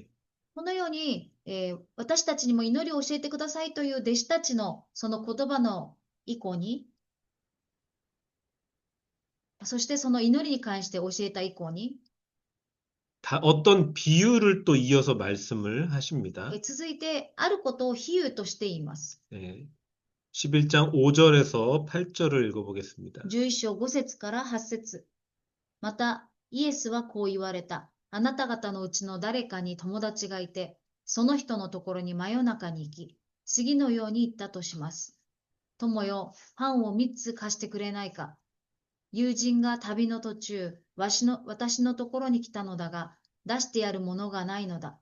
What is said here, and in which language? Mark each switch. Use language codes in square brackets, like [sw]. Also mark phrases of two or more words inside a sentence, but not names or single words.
[ja] このように、私たちにも祈りを教えてくださいという弟子たちのその言葉の以降に、そしてその祈りに関して教えた以降に、 [ko] 어떤 비유를 또 이어서 말씀을 하십니다. [ja] 続いてあることを比喩として言います。 [ko] 예, 11장 5절에서 8절을 읽어보겠습니다. [ja] 11 章5節から8節。また、イエスはこう言われた。あなた方のうちの誰かに友達がいて、その人のところに真夜中に行き、次のように言ったとします。友よ、パンを3つ貸してくれないか。友人が旅の途中、私のところに来たのだが、出してやるものがないのだ。